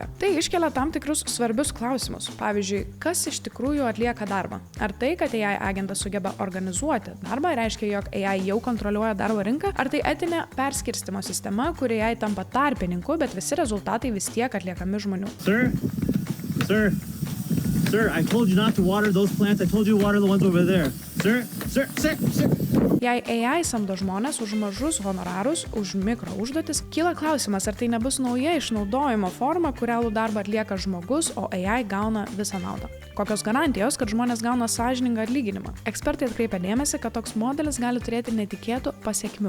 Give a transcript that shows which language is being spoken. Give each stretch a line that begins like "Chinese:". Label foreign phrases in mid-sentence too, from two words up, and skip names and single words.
Lithuanian: Tai iškelia tam tikrus svarbius klausimus. Pavyzdžiui, kas iš tikrųjų atlieka darbą? Ar tai, kad AI agentas sugeba organizuoti darbą, reiškia, jog AI jau kontroliuoja darbo rinką? Ar tai etinė perskirstimo sistema, kuri AI tampa tarpininku, bet visi rezultatai vis tiek atliekami žmonių?
English: Sir, I told you not to water those plants. I told you to water the ones over there. Sir.
Lithuanian: Jei AI samdo žmonės už mažus honorarus, už mikro užduotis, kyla klausimas, ar tai nebus nauja išnaudojimo forma, kur realų darbą atlieka žmogus, o AI gauna visą naudą. Kokios garantijos, kad žmonės gauna sąžiningą atlyginimą? Ekspertai atkreipia dėmesį, kad toks modelis gali turėti netikėtų pasekmių.